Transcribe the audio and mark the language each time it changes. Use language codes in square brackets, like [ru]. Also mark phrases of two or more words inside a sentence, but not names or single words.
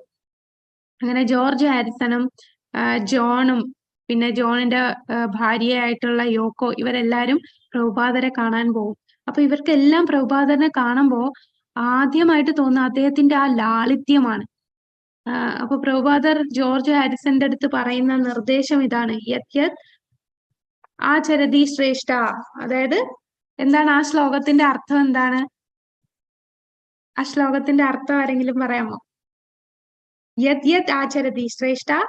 [ml] അങ്ങനെ ജോർജ് ഹാരിസണും ജോണും പിന്നെ ജോണിന്റെ ഭാര്യയായിട്ടുള്ള യോക്കോ, ഇവരെല്ലാരും പ്രഭുപാദരെ കാണാൻ പോകും. അപ്പൊ ഇവർക്കെല്ലാം പ്രഭുപാദരനെ കാണുമ്പോ ആദ്യമായിട്ട് തോന്നുന്ന അദ്ദേഹത്തിന്റെ ആ ലാളിത്യമാണ്. അപ്പൊ പ്രഭുപാദർ ജോർജ് ഹാരിസന്റെ അടുത്ത് പറയുന്ന നിർദ്ദേശം ഇതാണ്, [sa] യത് യത് ആചരതി ശ്രേഷ്ഠ. [ml] അതായത് എന്താണ് ആ ശ്ലോകത്തിന്റെ അർത്ഥം? എന്താണ് ആ ശ്ലോകത്തിന്റെ അർത്ഥം? ആരെങ്കിലും പറയാമോ? [sa] യത് യത് ആചരതി ശ്രേഷ്ഠ.